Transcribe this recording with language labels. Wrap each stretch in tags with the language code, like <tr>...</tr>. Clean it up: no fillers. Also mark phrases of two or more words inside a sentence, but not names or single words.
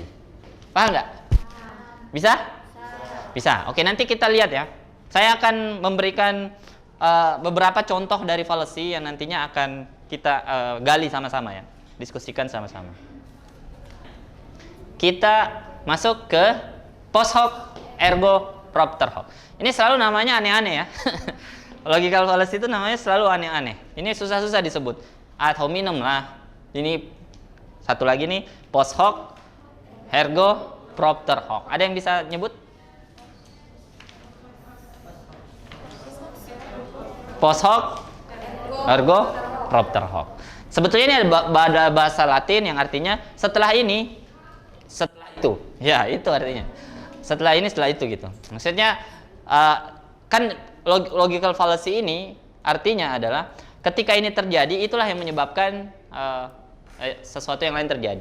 <id>Paham nggak? Bisa? Bisa. Oke, nanti kita lihat ya. Saya akan memberikan beberapa contoh dari fallacy yang nantinya akan kita gali sama-sama ya. Diskusikan sama-sama. Kita masuk ke</id> <la>post hoc ergo propter hoc.</la> <id>Ini selalu namanya aneh-aneh ya.</id> <en>Logical fallacy</en> <id>itu namanya selalu aneh-aneh. Ini susah-susah disebut.</id> <la>Ad hominem</la> <id>lah. Ini satu lagi nih,</id> <la>post hoc ergo propter hoc.</la> <id>Ada yang bisa nyebut?</id> <la>Post hoc ergo propter hoc.</la> <id>Sebetulnya ini ada bahasa Latin yang artinya setelah ini, setelah itu. Ya, itu artinya. Setelah ini, setelah itu gitu. Maksudnya kan</id> <en>logical fallacy</en> <id>ini artinya adalah ketika ini terjadi, itulah yang menyebabkan sesuatu yang lain terjadi.</id>